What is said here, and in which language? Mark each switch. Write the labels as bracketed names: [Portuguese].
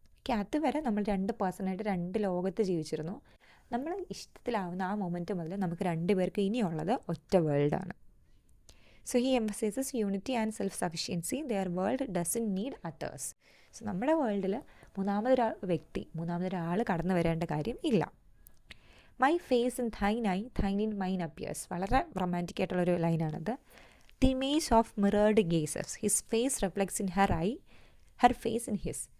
[Malayalam] അതുവരെ നമ്മൾ രണ്ട് പേഴ്സണായിട്ട് രണ്ട് ലോകത്ത് ജീവിച്ചിരുന്നു. നമ്മൾ ഇഷ്ടത്തിലാവുന്ന ആ മൊമെൻറ്റ് മുതൽ നമുക്ക് രണ്ടുപേർക്ക് ഇനിയുള്ളത് ഒറ്റ വേൾഡാണ്. [English] So he emphasises unity and self sufficiency. Their world doesn't need others. [Malayalam] So നമ്മുടെ വേൾഡിൽ മൂന്നാമതൊരാൾ കടന്നു വരേണ്ട കാര്യം ഇല്ല. [English] My face in thine eye, thine in mine appears. [Malayalam] വളരെ റൊമാൻറ്റിക് ആയിട്ടുള്ളൊരു ലൈനാണത്. [English] The image of mirrored gazes, his face reflects in her eye, her face in his.